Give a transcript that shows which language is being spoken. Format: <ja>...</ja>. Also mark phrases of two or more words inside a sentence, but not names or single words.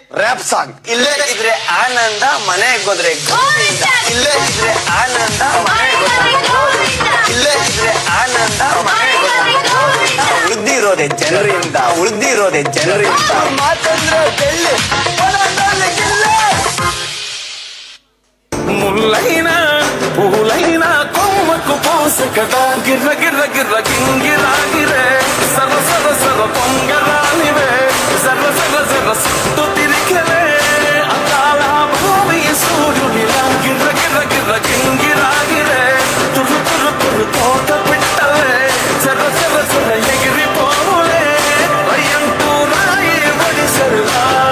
<en>rap song.</en> <kn>ಇಲ್ಲೇ ಇದ್ರೆ ಆನಂದ, ಮನೆಗೆ ಹೋದ್ರೆ ಗೋವಿಂದ. ಇಲ್ಲೇ ಇದ್ರೆ ಆನಂದ, ಮನೆಗೆ ಹೋದ್ರೆ ಗೋವಿಂದ. ಇಲ್ಲೇ ಇದ್ರೆ ಆನಂದ, ಮನೆಗೆ ಹೋದ್ರೆ ಗೋವಿಂದ. ಉಳ್ದಿರೋದೆ ಜನರಿಂದ, ಉಳ್ದಿರೋದೆ ಜನರಿಂದ. ಮಾತಂದ್ರೆ ಬೆಳ್ಳಿ, ಹೊಲದಲ್ಲಿ ಗಿಲ್ಲಿ.</kn> <te>ముల్లైనా పూలైనా కొమ్మకు పోసే కదా గిర్ర గిర్ర గిర్ర గింగిరాగిరే సర్ర సర్ర సర్ర పొంగరాలివే సర్ర సర్ర సర్ర సుట్టు తిరిగలే అకాల భూమి సూర్యుడిలా గిర్ర గిర్ర గిర్ర గింగిరాగిరే తుర్రు తుర్రు తుర్రు తోట పిట్టలే సర్ర సర్ర సర్ర ఎగిరిపోలే రయ్యంటూ రాయి బడిసరులా</te>